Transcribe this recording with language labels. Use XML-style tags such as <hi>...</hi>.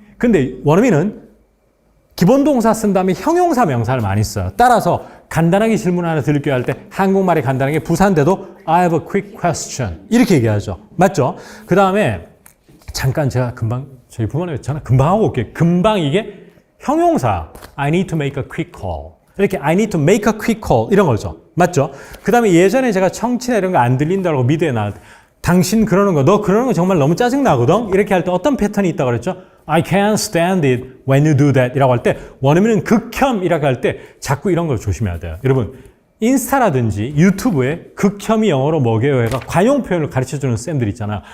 <ko>근데 원어민은 기본 동사 쓴 다음에 형용사 명사를 많이 써요. 따라서 간단하게 질문 하나 드릴게요 할 때 한국말이 간단하게 부사인데도</ko> <en>I have a quick question</en> <ko>이렇게 얘기하죠. 맞죠? 그 다음에 잠깐 제가 금방 저희 부모님 전화 금방 하고 올게요. 금방 이게 형용사</ko> <en>I need to make a quick call</en> <ko>이렇게</ko> <en>I need to make a quick call</en> <ko>이런 거죠. 맞죠? 그 다음에 예전에 제가 청취나 이런 거 안 들린다고 미드에 나올 때 당신 그러는 거 너 그러는 거 정말 너무 짜증나거든? 이렇게 할 때 어떤 패턴이 있다고 그랬죠?</ko> <en>I can't stand it when you do that</en> <ko>이라고 할 때 원어민은 극혐이라고 할 때 자꾸 이런 걸 조심해야 돼요. 여러분 인스타라든지 유튜브에 극혐이 영어로 뭐게요 해가 관용 표현을 가르쳐주는 쌤들 있잖아요.</ko>